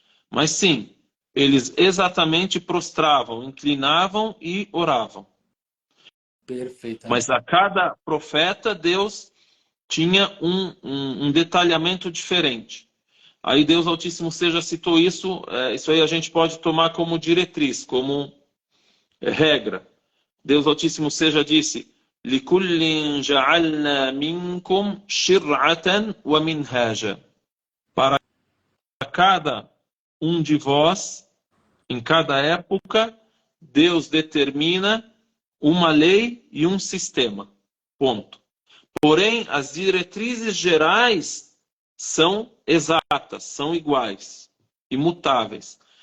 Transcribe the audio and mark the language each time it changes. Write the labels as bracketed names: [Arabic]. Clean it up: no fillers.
[Portuguese] Mas sim, eles exatamente prostravam, inclinavam e oravam. Perfeitamente. Mas a cada profeta, Deus tinha um detalhamento diferente. Aí Deus Altíssimo seja citou isso, isso aí a gente pode tomar como diretriz, como regra. Deus Altíssimo seja disse: [Arabic] لِكُلٍّ جَعَلْنَا مِنْكُمْ شِرْعَةً وَمِنْهَاجًا. [Portuguese] Para cada um de vós, em cada época, Deus determina uma lei e um sistema. Ponto. Porém, as diretrizes gerais são exatas, são iguais, imutáveis.